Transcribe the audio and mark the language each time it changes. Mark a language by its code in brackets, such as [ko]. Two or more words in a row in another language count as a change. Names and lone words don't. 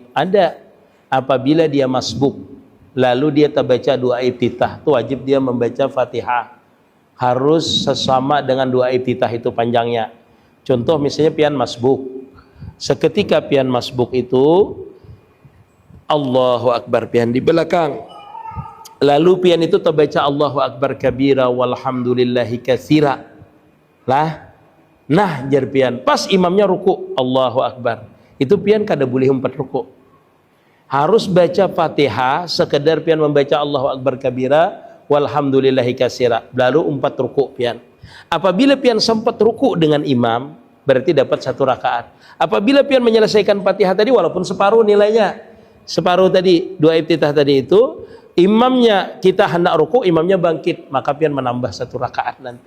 [bjn] Ada apabila dia masbuk, lalu dia terbaca doa iftitah, itu wajib dia membaca Fatihah. Harus sesama dengan doa iftitah itu panjangnya. Contoh misalnya pian masbuk. Seketika pian masbuk itu [ar] الله أكبر [bjn] pian di belakang. Lalu pian itu terbaca [ar] الله أكبر كبيرا والحمد لله كثيرا. [bjn] Nah jar pian pas imamnya ruku [ar] الله أكبر. [bjn] Itu pian kada boleh umpat ruku. Harus baca Fatihah sekedar pian membaca [ar] الله أكبر كبيرا والحمد لله كثيرا. [bjn] Lalu umpat ruku pian. Apabila pian sempat ruku dengan imam, berarti dapat 1 rakaat. Apabila pian menyelesaikan Fatihah tadi walaupun separuh nilainya, separuh tadi doa iftitah tadi itu, imamnya kita hendak ruku, imamnya bangkit, maka pian menambah 1 rakaat nanti.